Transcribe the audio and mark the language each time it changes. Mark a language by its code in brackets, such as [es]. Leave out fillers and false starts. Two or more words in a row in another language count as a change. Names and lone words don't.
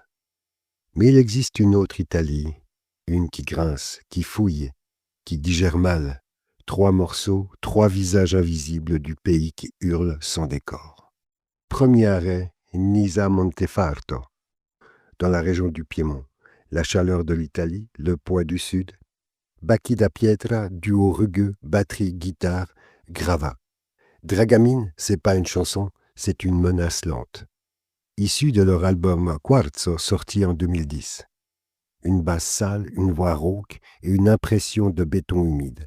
[fr] Mais il existe une autre Italie, une qui grince, qui fouille, qui digère mal. 3 morceaux, 3 visages invisibles du pays qui hurle sans décor. Premier arrêt, Nisa Montefarto, dans la région du Piémont. La chaleur de l'Italie, le poids du Sud. Bacchi da Pietra, duo rugueux, batterie, guitare, gravat. Dragamine, c'est pas une chanson, c'est une menace lente. Issue de leur album Quarzo, sorti en 2010. Une basse sale, une voix rauque et une impression de béton humide.